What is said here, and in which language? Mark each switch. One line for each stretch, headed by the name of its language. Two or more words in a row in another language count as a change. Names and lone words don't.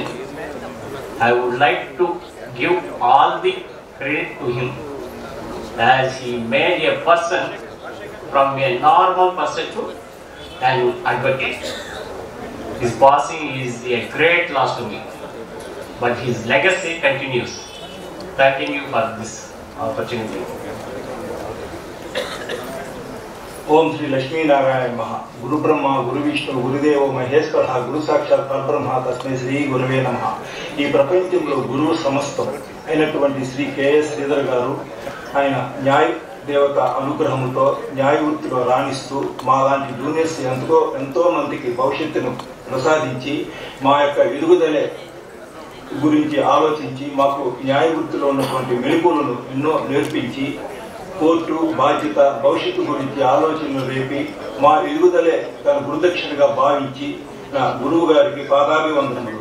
English: I would like to give all the credit to him as he made a person from a normal person to an advocate. His passing is a great loss to me, but his legacy continues. Thanking you for this opportunity.
Sanskrit: ओम श्री लक्ष्मी नारायण महा गुरु ब्रह्मा गुरु विष्णु गुरुदेव महेश्वर गुरु साक्षात् परब्रह्म तस्मै श्री गुरुवे नमः।
Telugu: ఈ ప్రపంచంలో గురువు సమస్తం అయినటువంటి శ్రీ కెఎస్ శ్రీధర్ గారు ఆయన న్యాయ దేవత అనుగ్రహంతో న్యాయ వృత్తిలో రాణిస్తూ మా లాంటి జూనియర్స్ ఎంతో మందికి భవిష్యత్తును ప్రసాదించి మా యొక్క ఎదుగుదలే గురించి ఆలోచించి మాకు న్యాయ వృత్తిలో ఉన్నటువంటి మెళుకువలను ఎన్నో నేర్పించి కోర్టు బాధ్యత భవిష్యత్తు గురించి ఆలోచనలు రేపి మా ఎదుగుదలే తన గురుదక్షిణగా భావించి నా గురువు గారికి పాదాభివందనములు.